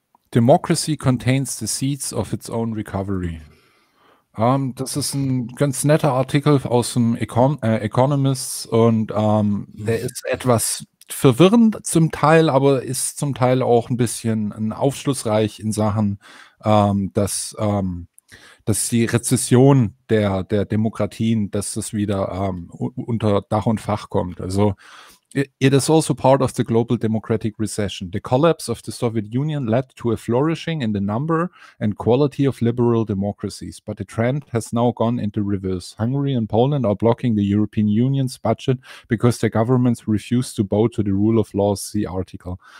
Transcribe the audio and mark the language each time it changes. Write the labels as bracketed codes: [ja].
[en] Democracy contains the seeds of its own recovery. [de] Das ist ein ganz netter Artikel aus dem Economist und der ist etwas verwirrend zum Teil, aber ist zum Teil auch ein bisschen aufschlussreich in Sachen, dass die Rezession der Demokratien, dass das wieder unter Dach und Fach kommt. [en] Also it is also part of the global democratic recession. The collapse of the Soviet Union led to a flourishing in the number and quality of liberal democracies. But the trend has now gone into reverse. Hungary and Poland are blocking the European Union's budget because their governments refuse to bow to the rule of law, see article.